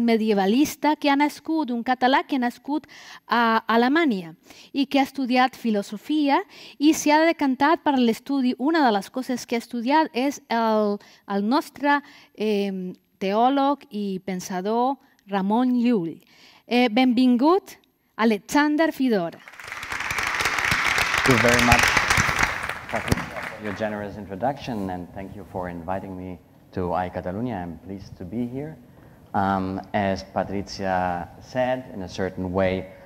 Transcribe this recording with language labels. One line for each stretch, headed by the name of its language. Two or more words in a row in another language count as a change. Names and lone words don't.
Catalan: medievalista que ha nascut, un català que ha nascut a Alemanya i que ha estudiat filosofia i s'ha decantat per l'estudi. Una de les coses que ha estudiat és el nostre teòleg i pensador Ramon Llull. Benvingut, Alexander Fidora.
English: Thank you very much, Patricia, for your generous introduction, and thank you for inviting me to iCatalunya. I'm pleased to be here. As Patricia said, in a certain way,